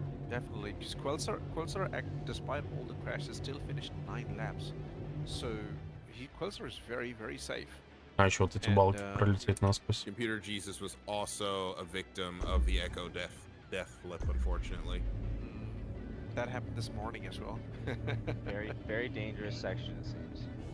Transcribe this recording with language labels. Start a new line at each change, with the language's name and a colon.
English: Definitely, because Quelser, despite all the crashes, still finished 9 laps. So Quelser is very, very safe.
Russian: А еще вот эти балки пролететь насквозь.
English: Computer Jesus was also a victim of the Echo death flip, unfortunately. That happened this morning as well. Very, very dangerous section, it seems.